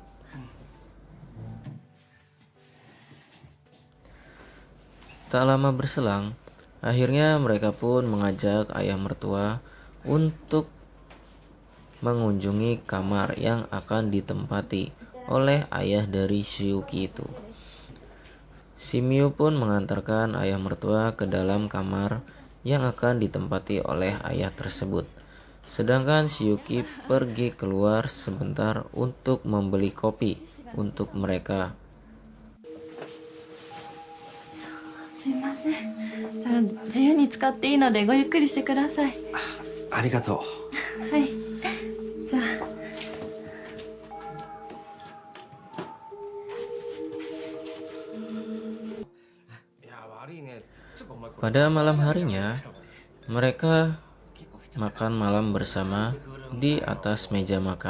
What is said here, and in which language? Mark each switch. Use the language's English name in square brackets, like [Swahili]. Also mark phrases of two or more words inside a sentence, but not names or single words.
[Indonesian] Tak lama berselang, akhirnya mereka pun mengajak ayah mertua untuk mengunjungi kamar yang akan ditempati oleh ayah dari Shiyuki itu. Si Miu pun mengantarkan ayah mertua ke dalam kamar yang akan ditempati oleh ayah tersebut. Sedangkan Shiyuki pergi keluar sebentar untuk membeli kopi untuk mereka. [Japanese] すいません。じゃあ自由に使っていいのでごゆっくりしてください。ありがとはい。じゃあ。 [Indonesian] Pada malam harinya, mereka makan malam bersama di atas meja makan.